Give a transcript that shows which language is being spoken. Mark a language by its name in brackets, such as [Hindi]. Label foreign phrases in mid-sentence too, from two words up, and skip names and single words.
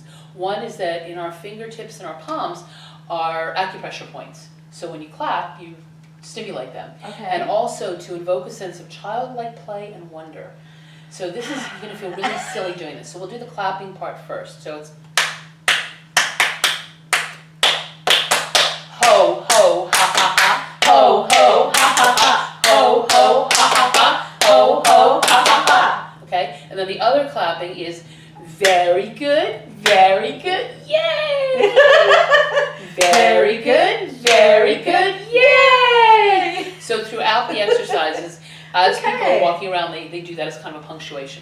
[English] One is that in our fingertips and our palms are acupressure points. So when you clap, you stimulate them. Okay. And also to invoke a sense of childlike play and wonder. So this is, you're going to feel really silly doing this. So we'll do the clapping part first. So it's ho, ho, ha, ha, ha. Ho, ho, ha, ha, ha. Ho, ho, ha, ha, ha. Ho, ho, ha, ha, ha. Okay? And then the other clapping is very good, very good, yay! Very good, yay! So throughout the exercises, as people are walking around, they do that as kind of a punctuation.